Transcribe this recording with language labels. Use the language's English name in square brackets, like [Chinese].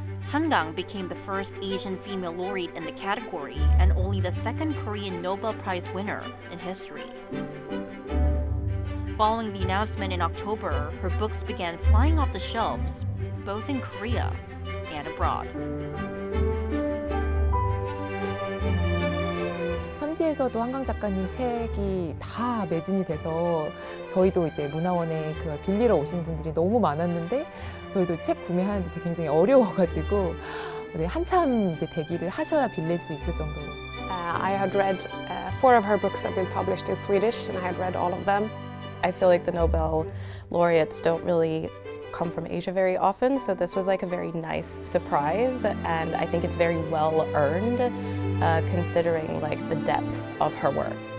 [English] Kang became the first Asian female laureate in the category and only the second Korean Nobel Prize winner in history. Following the announcement in October, her books began flying off the shelves, both in Korea and abroad. [Korean] 현지에서도 한강 작가님 책이 다 매진이 돼서 저희도 이제 문화원에 그걸 빌리러 오시는 분들이 너무 많았는데 저희도 책 구매하는데 되게 굉장히 어려워가지고 한참 이제 대기를 하셔야 빌릴 수 있을 정도로. [English] I had read 4 of her books that have been published in Swedish, and I had read all of them. I feel like the Nobel laureates don't really come from Asia very often, so this was like a very nice surprise, and I think it's very well earned, considering like the depth of her work.